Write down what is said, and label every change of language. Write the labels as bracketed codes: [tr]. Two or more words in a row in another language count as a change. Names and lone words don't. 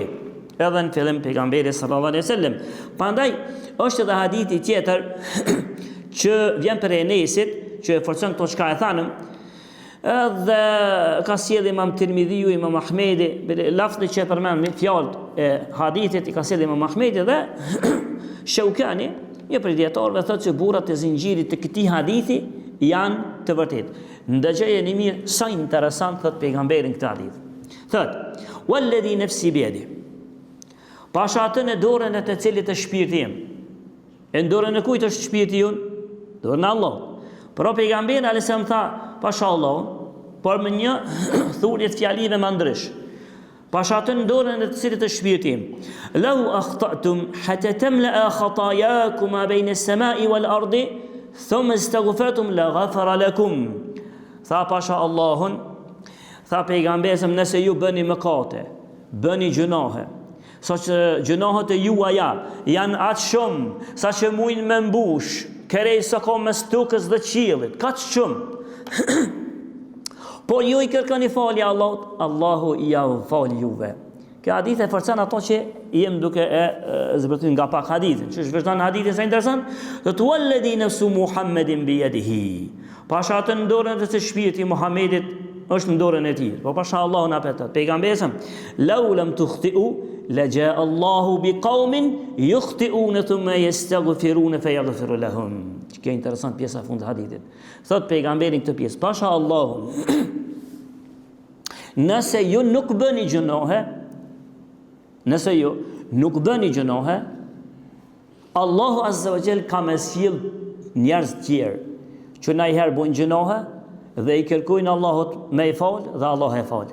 [sq] Edhe në fillim pejgamberi [ar] صلى الله عليه وسلم. [sq] Prandaj është edhe hadithi tjetër që vjen për Enesit, që e forcon këto çka e thanëm, edhe ka sjellë Imam Tirmidhiu, Imam Ahmedi, lafzi që e përmend me fjalët e hadithit i ka sjellë Imam Ahmedi dhe Shaukani Një prej dietarëve thotë se burrat e zinxhirit të këtij hadithi janë të vërtetë. Ndëgjojeni mirë sa interesant thot pejgamberi këtë hadith. Thot: [ar] "والذي نفسي بيدي." [sq] Pasha atë në dorën e të cilit është shpirti im. E në dorën e kujt është shpirti jon? Dorën e Allah. Por pejgamberi alayhisalam tha, pasha Allah, por me një thurje të fjalive më ndrysh. Pasha atë në dorën e të cilit është shpirti im. [ar] "لو أخطأتم حتى تملأ خطاياكم ما بين السماء والأرض ثم استغفرتم لغفر لكم." [sq] Tha pasha Allahun, tha pejgamberi, nëse ju bëni mëkate, bëni gjunahe, sa që gjunahet e juaja janë atë shumë, sa që mujnë me mbush, kerej sa ka mes tokës dhe qiellit, ka të shumë. Por ju i kërkoni falje Allahut, Allahu i ja fal juve. Kjo hadith e forcon ato që jem duke e zbërthyer nga pak hadithin. Që vazhdon hadithin sa interesant, do të [ar] والذي نفس محمد بيده. [sq] Pasha atë në dorën e shpirti Muhamedit është në dorën e tij. Po pasha Allahu na petat. Pejgamberi, [ar] "لو لم تخطئوا لجاء الله بقوم يخطئون ثم يستغفرون فيغفر لهم." [sq] Kjo interesant pjesa fund hadithit. Thot pejgamberi këtë pjesë, pasha Allahu, nëse ju nuk bëni gjunohe, Allahu [ar] عز وجل [sq] ka me sjell njerëz tjerë që ndonjëherë bojnë gjunohe dhe i kërkojnë Allahut me i fal dhe Allah e fal.